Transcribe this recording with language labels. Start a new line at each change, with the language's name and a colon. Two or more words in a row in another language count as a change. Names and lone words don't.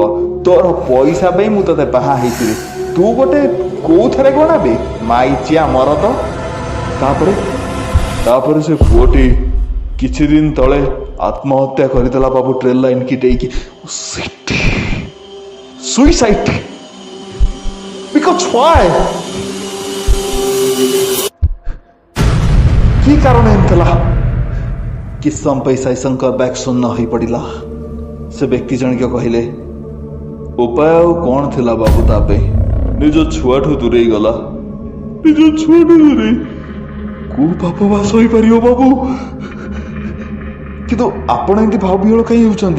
Odia: ତୋର ପଇସା ପାଇଁ ମୁଁ ତତେ ବାହା ହେଇଥିଲି। ତୁ ଗୋଟେ କୋଉଥିରେ ଗଣାବେ ମାଇଚିଆ ମରଦ। ତାପରେ ସେ ପୁଅଟି କିଛି ଦିନ ତଳେ ଆତ୍ମହତ୍ୟା କରିଦେଲା ବାବୁ, ଟ୍ରେନ୍ ଲାଇନ୍ କି ଡେଇକି। ସୁଇସାଇଡ୍।
English: Because why?
Bangla: কি কারণে এমতলা?
Odia: କିଛି ସମୟ ପାଇଁ ସାଇଶଙ୍କର ବ୍ୟାଗ୍ ଶୂନ୍ୟ ହୋଇପଡ଼ିଲା। ସେ ବ୍ୟକ୍ତି ଜଣିକ କହିଲେ, ଉପାୟ ଆଉ କ'ଣ ଥିଲା ବାବୁ ତା ପାଇଁ? ନିଜ ଛୁଆଠୁ ଦୂରେଇ ଗଲା। ନିଜ ଛୁଆଠୁ ଦୂରେଇ କୋଉ ପାପ ବାସ ହୋଇପାରିବ ବାବୁ? କିନ୍ତୁ ଆପଣ ଏମିତି ଭାବ ବିହଳ କାହିଁ ହେଉଛନ୍ତି?